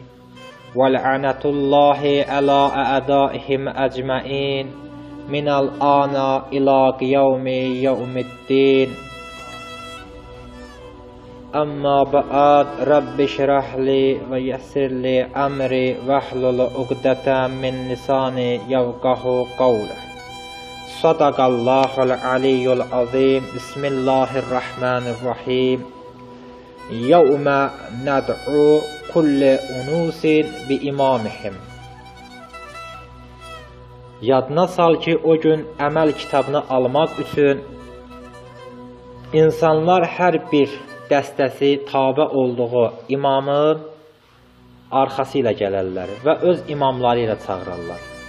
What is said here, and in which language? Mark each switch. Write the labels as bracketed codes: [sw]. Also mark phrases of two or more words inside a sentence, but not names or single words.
[ar] ولعنة الله على أعدائهم أجمعين. من الآن إلى يوم الدين. أما بعد رب اشرح لي ويسر لي أمري واحلل عقدة من لساني يفقهوا قولي. صدق الله العلي العظيم. بسم الله الرحمن الرحيم. يوم ندعو كل أناس بإمامهم. [az] Yadına sal ki o gün əməl kitabını almaq üçün insanlar hər bir dəstəsi tabe olduğu imamın arxası ilə gələrlər və öz imamları ilə çağırırlar.